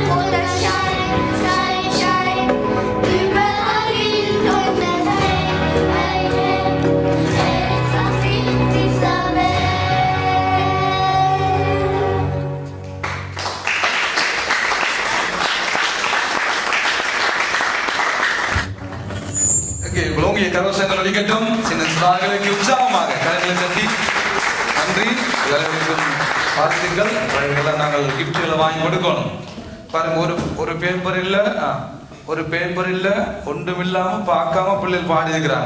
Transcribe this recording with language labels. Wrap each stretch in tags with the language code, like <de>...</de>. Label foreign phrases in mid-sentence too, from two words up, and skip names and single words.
<de>wo der Schein, Schein, Schein, überall hin und her, hey, hey. Ist das Licht dieser Welt.</de> <ta>ஓகே, உங்களுடைய கரவசங்கள் ஒலிக்கட்டும். சின்ன சிறார்களுக்கு உற்சாகமாக கரங்களை தட்டி நன்றி. எல்லாருக்கும் வாழ்த்துக்கள். அவர்களெல்லாம் நாங்கள் கிஃப்ட்களை வாங்கி கொடுக்கணும். பாருங்க, ஒரு பேப்பர் இல்ல, ஒரு பேப்பர் இல்ல, ஒன்றும் இல்லாம பார்க்காம பிள்ளைகள் பாடி இருக்கிறாங்க.</ta>